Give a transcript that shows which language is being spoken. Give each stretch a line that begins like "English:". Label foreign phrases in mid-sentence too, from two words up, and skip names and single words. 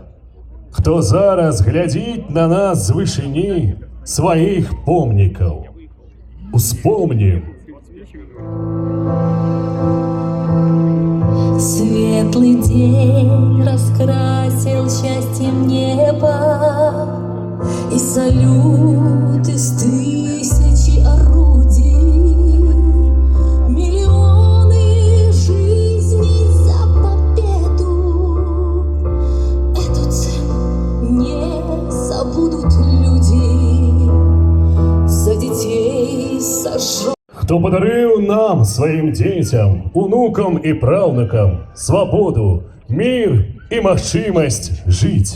Belarusian: Хто зараз глядзіць на нас з вышыні сваіх помнікаў. Успомнім.
Russian: Светлый день раскрасил счастьем небо, и салют из тысячи орудий, миллионы жизней за победу. Эту цену не забудут люди, за детей сожженных.
Belarusian: Хто падарыў нам, сваім дзецям, унукам і праўнукам свабоду, мір і магчымасць жыць.